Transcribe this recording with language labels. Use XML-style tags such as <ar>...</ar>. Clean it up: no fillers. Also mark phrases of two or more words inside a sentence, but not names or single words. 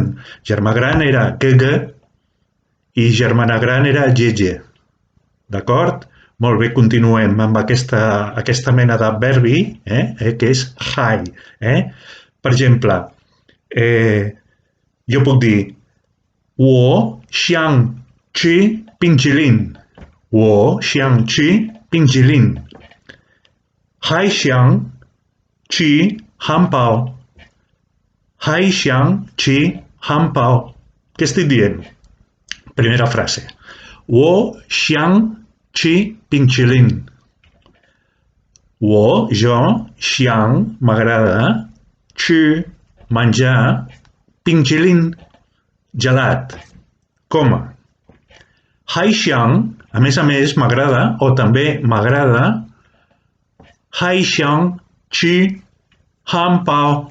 <ca>Germà gran era Gege i germana gran era Gege. D'acord? Molt bé, continuem amb aquesta mena d'adverbi, que és hai. Per exemple, jo puc dir</ca> <zh>我想吃冰淇淋。我想吃冰淇淋。还想吃汉堡。还想吃汉堡。</zh> <ca>Què estic dient? Primera frase.</ca> <zh>我想吃冰淇淋。</zh> <ca>jo, xiang, m'agrada, chi, menjar, pinxilin, gelat, coma.</ca> <zh>还想,</zh> <ca>a més, m'agrada, o també m'agrada,</ca> <zh>还想吃汉堡.</zh>